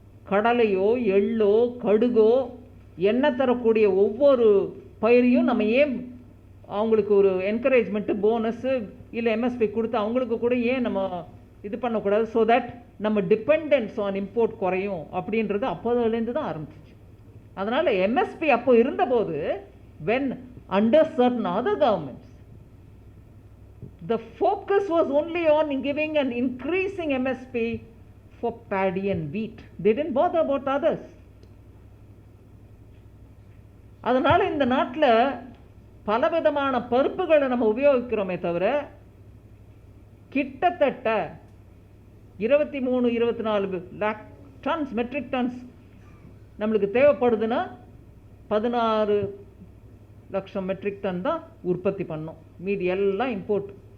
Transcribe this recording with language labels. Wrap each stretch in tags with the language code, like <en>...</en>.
<ta>கடலையோ yellow கடுகோ எண்ணெய் தரக்கூடிய ஒவ்வொரு பயிரையும் நம்ம ஏன் அவங்களுக்கு ஒரு என்கரேஜ்மெண்ட்டு போனஸு இல்லை எம்எஸ்பி கொடுத்து அவங்களுக்கு கூட ஏன் நம்ம இது பண்ணக்கூடாது?</ta> <en>so that</en> <ta>நம்ம</ta> <en>dependence on import</en> <ta>குறையும் அப்படின்றது அப்போதுலேருந்து தான் ஆரம்பிச்சிச்சு. அதனால் எம்எஸ்பி அப்போ இருந்தபோது</ta> <en>When under certain other governments the focus was only on giving an increasing MSP for paddy and wheat. They didn't bother about others.</en> <ta>அதனால் இந்த நாட்டில் பலவிதமான பருப்புகளை நம்ம உபயோகிக்கிறோமே தவிர கிட்டத்தட்ட 23-24 லேக் டன்ஸ் மெட்ரிக் டன்ஸ் நம்மளுக்கு தேவைப்படுதுன்னா 16 லட்சம் மெட்ரிக் டன் தான் உற்பத்தி பண்ணோம், மீதி எல்லாம் இம்போர்ட்.</ta>